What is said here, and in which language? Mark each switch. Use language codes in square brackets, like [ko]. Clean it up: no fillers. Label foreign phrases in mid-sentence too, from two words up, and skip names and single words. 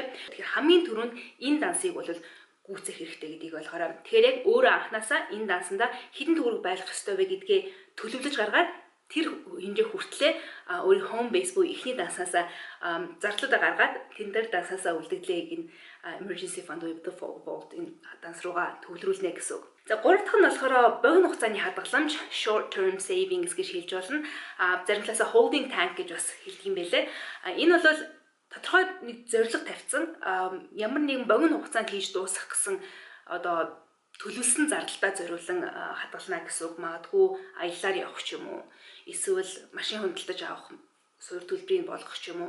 [mn] Тэгэхээр хамгийн түрүүнд энэ дансыг бол гүйцэх хэрэгтэй гэдгийг ойлгоорой. Тэгэхээр яг өөрөө анханасаа энэ дансанда хэдэн төгрөг байлгах ёстой вэ гэдгээ төлөвлөж гаргаад тэр хэмжээ хүртлээр өөрийн [en] home base [mn] буюу эхний данснаас зарлуудаа гаргаад тэн дээр данснасаа үлдэгдлээ энэ [en] emergency fund with the vault [mn] энэ данс руугаа төвлөрүүлнэ гэсэн үг. За гурав дахь нь болохоор богино хугацааны хадгаламж [en] short term savings [mn] гэж хэлж болно. Зарим талаасаа [en] holding tank [mn] гэж бас хэлдэг юм байлээ. Энэ бол тодорхой нэг зорилго тавьсан ямар нэгэн богино хугацаанд хийж дуусгах гэсэн төлөвлөсөн зардалтаа зориулан хадгална гэсэн үг. Магадгүй аяллаар явах ч юм уу, эсвэл машин худалдаж авах суурь төлбөрийг болгох ч юм уу.